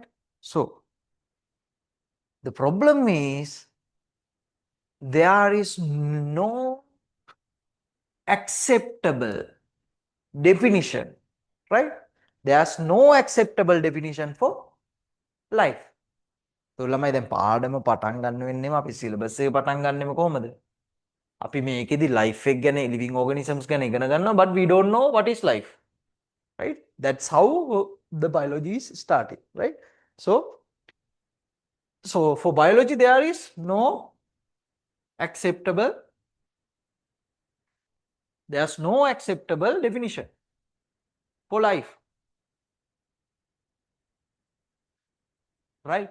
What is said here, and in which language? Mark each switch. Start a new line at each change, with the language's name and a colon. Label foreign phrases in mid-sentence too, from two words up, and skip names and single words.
English: So the problem is there is no acceptable definition, right? There's no acceptable definition for life.
Sinhala: ළමයි දැන් පාඩම පටන් ගන්න වෙන්නේම අපි සිලබස් එක පටන් ගන්නෙම කොහොමද? අපි මේකෙදි life එක ගැන
English: living organisms
Sinhala: ගැන ඉගෙන ගන්නවා
English: but we don't know what is life. Right? That's how the biology is started, right? So for biology there is no acceptable definition for life, right?